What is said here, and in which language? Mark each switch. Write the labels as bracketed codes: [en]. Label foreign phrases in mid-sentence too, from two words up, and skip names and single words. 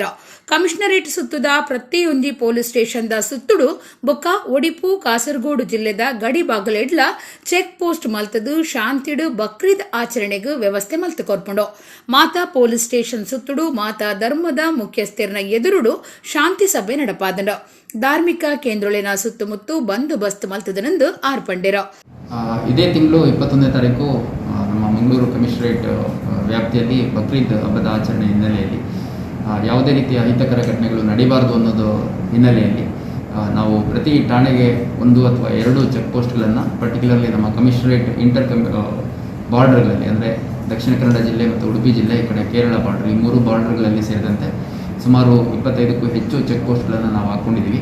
[tcy] ಕಮಿಷನರೇಟ್ ಸುತ್ತುದ ಪ್ರತಿಯೊಂದು ಪೊಲೀಸ್ ಸ್ಟೇಷನ್ದ ಸುತ್ತುಡು ಬೊಕ್ಕ ಒಡಿಪು ಕಾಸರಗೋಡು ಜಿಲ್ಲೆದ ಗಡಿ ಬಾಗಲೆಡ್ಲ [en] check post [tcy] ಮಲ್ತದು ಶಾಂತಿಡು ಬಕ್ರೀದ್ ಆಚರಣೆಗೆ ವ್ಯವಸ್ಥೆ ಮಲ್ತು ಕೊರ್ಪುಂಡು. ಮಾತಾ [en] police station [tcy] ಸುತ್ತುಡು ಮಾತಾ ಧರ್ಮದ ಮುಖ್ಯಸ್ಥರನ ಎದುರುಡು ಶಾಂತಿ ಸಭೆ ನಡಪಾದನ. ಧಾರ್ಮಿಕ ಕೇಂದ್ರೊಳಿನ ಸುತ್ತಮುತ್ತ ಬಂದೋಬಸ್ತ್ ಮಲ್ತದನೆಂದು ಆರ್ಪಂಡೆರ. [kn] ಇದೇ ತಿಂಗಳು 21ನೇ ತಾರೀಕು ನಮ್ಮ ಮಂಗಳೂರು ಕಮಿಷನರೇಟ್ ವ್ಯಾಪ್ತಿಯಲ್ಲಿ ಬಕ್ರೀದ್ ಹಬ್ಬದ ಆಚರಣೆ ಹಿನ್ನೆಲೆಯಲ್ಲಿ ಯಾವುದೇ ರೀತಿಯ ಅಹಿತಕರ ಘಟನೆಗಳು ನಡೀಬಾರದು ಅನ್ನೋದು ಹಿನ್ನೆಲೆಯಲ್ಲಿ ನಾವು ಪ್ರತಿ ಠಾಣೆಗೆ 1 ಅಥವಾ 2 ಚೆಕ್ ಪೋಸ್ಟ್ಗಳನ್ನು ಪರ್ಟಿಕ್ಯುಲರ್ಲಿ ನಮ್ಮ ಕಮಿಷನರೇಟ್ ಬಾರ್ಡರ್ಗಳಲ್ಲಿ ಅಂದರೆ ದಕ್ಷಿಣ ಕನ್ನಡ ಜಿಲ್ಲೆ ಮತ್ತು ಉಡುಪಿ ಜಿಲ್ಲೆ, ಈ ಕಡೆ ಕೇರಳ ಬಾರ್ಡರ್, ಈ 3 ಬಾರ್ಡರ್ಗಳಲ್ಲಿ ಸೇರಿದಂತೆ ಸುಮಾರು 25ಕ್ಕೂ ಹೆಚ್ಚು ಚೆಕ್ ಪೋಸ್ಟ್ಗಳನ್ನು ನಾವು ಹಾಕ್ಕೊಂಡಿದ್ದೀವಿ.